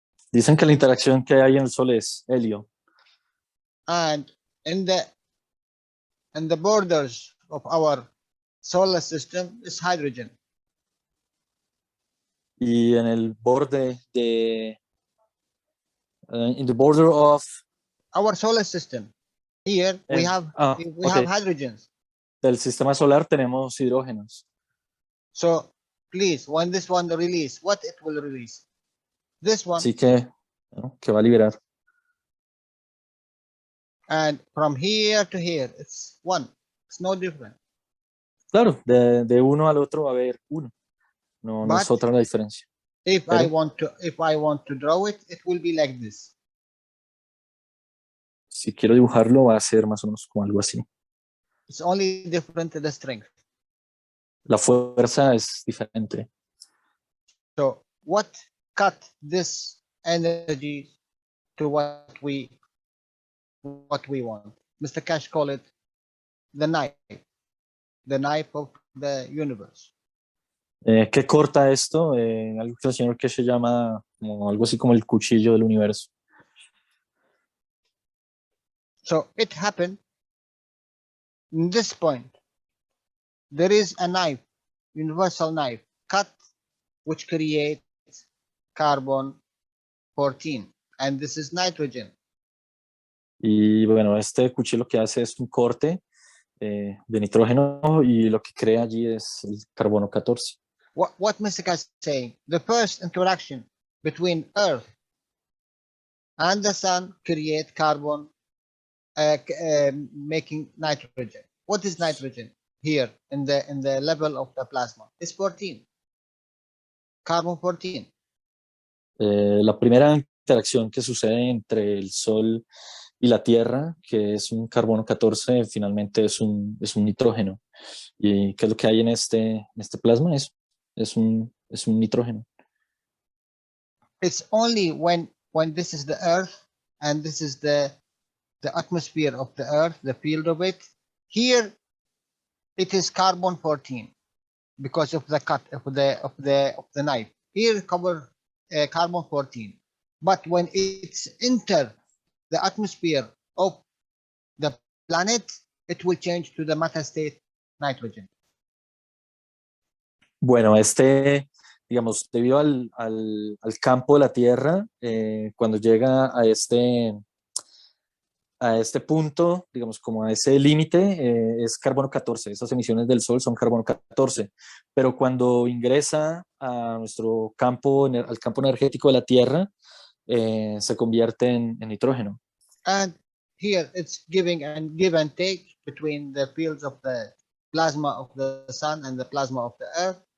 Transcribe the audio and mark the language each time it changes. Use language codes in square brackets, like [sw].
[es] Dicen que la interacción que hay en el Sol es helio. [en] And in the borders of our solar system is hydrogen. [es] Y en el borde de [en] in the border of our solar system, here we have hydrogens. [es] Del sistema solar tenemos hidrógenos. [en] So please, when this one release, what it will release? This one. [es] Así que va a liberar. [en] And from here to here, it's one. It's no different. [es] Claro, de uno al otro va a haber uno. No es otra la diferencia. [en] If I want to draw it, it will be like this. [es] Si quiero dibujarlo, va a ser más o menos como algo así. [en] It's only different to the strength. [es] La fuerza es diferente. [en] So what cut this energy to what we want? Mr. Cash call it the knife of the universe. [es] ¿Qué corta esto? Algo que el señor que se llama como algo así como el cuchillo del universo. [en] So it happened in this point. There is a knife, universal knife, cut, which creates carbon 14, and this is nitrogen. Y bueno, este cuchillo lo que hace es un corte de nitrógeno y lo que crea allí es el carbono 14. What Mr. Cash is saying, the first interaction between Earth and the sun create carbon, making nitrogen. What is nitrogen here in the level of the plasma? It's 14. Carbon 14. [es] La primera interacción que sucede entre el Sol y la Tierra, que es un carbono 14, finalmente es un nitrógeno. ¿Y qué es lo que hay en este plasma? Es un nitrógeno. [en] It's only when this is the Earth and this is the atmosphere of the Earth, the field of it. Here, it is carbon 14 because of the cut of the knife. Here, cover carbon 14. But when it's enter the atmosphere of the planet, it will change to the matter state nitrogen. [es] Bueno, digamos, debido al campo de la Tierra, cuando llega a este punto, digamos, como a ese límite, es carbono 14. Esas emisiones del Sol son carbono 14. Pero cuando ingresa a nuestro campo, al campo energético de la Tierra, se convierte en nitrógeno. [en] And here it's give and take between the fields of the plasma of the sun and the plasma of the earth.